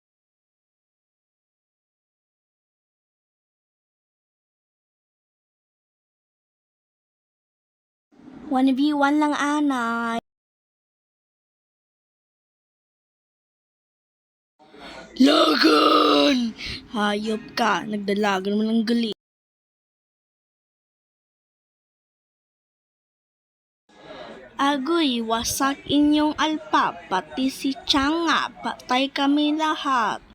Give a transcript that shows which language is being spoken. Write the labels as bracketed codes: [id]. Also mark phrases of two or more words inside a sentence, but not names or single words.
[hil] One v one lang anay. Lagan! [tl] Hayop ka, [hil] nagdalagan mo ng gali. Agoy, wasak inyong alpa, pati si Changa, patay kami lahat.